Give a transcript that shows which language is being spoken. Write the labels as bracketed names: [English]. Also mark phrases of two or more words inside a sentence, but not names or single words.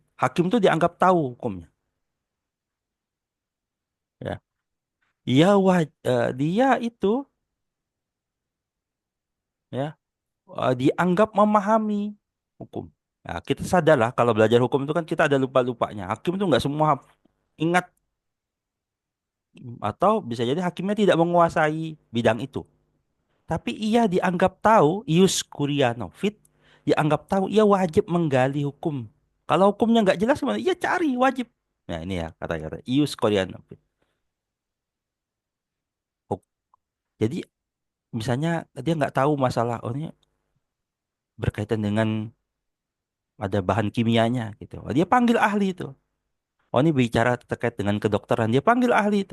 [Indonesian] Hakim itu dianggap tahu hukumnya. Ya, dia itu ya dianggap memahami hukum. Ya, kita sadarlah kalau belajar hukum itu kan kita ada lupa-lupanya. Hakim itu nggak semua ingat atau bisa jadi hakimnya tidak menguasai bidang itu. Tapi ia dianggap tahu, [Latin] ius curiano fit, [Indonesian] dianggap tahu ia wajib menggali hukum. Kalau hukumnya nggak jelas, gimana? Ia cari wajib. Nah ini ya kata-kata [Latin] ius curiano fit. [Indonesian] Huk- Jadi misalnya dia nggak tahu masalah, oh ini berkaitan dengan ada bahan kimianya gitu. Oh, dia panggil ahli itu. Oh ini bicara terkait dengan kedokteran, dia panggil ahli itu.